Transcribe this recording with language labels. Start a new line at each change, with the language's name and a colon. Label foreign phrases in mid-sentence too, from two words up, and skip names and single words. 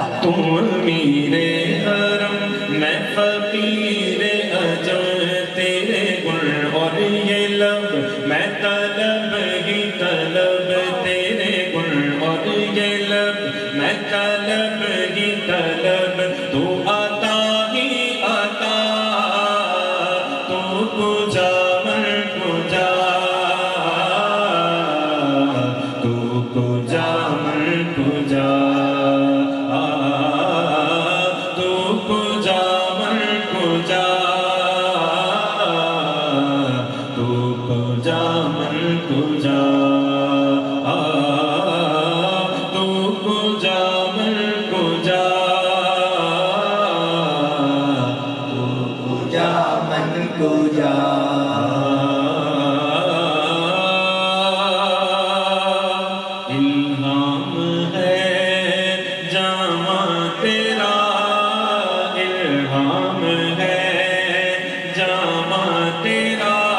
Urdu: تو امیر حرم میں فقیر اعظم، تیرے گل اور یہ لب میں طلب ہی طلب، تیرے گل اور یہ لب میں طلب ہی طلب، تو عطا ہی عطا،
Persian: تو کجا من کجا، تو کجا من کجا، تو کجا من کجا، تو کجا من کجا، تو کجا من کجا، تو کجا من کجا،
Urdu: الہام ہے جامع تیرا، الہام ہے جامع تیرا،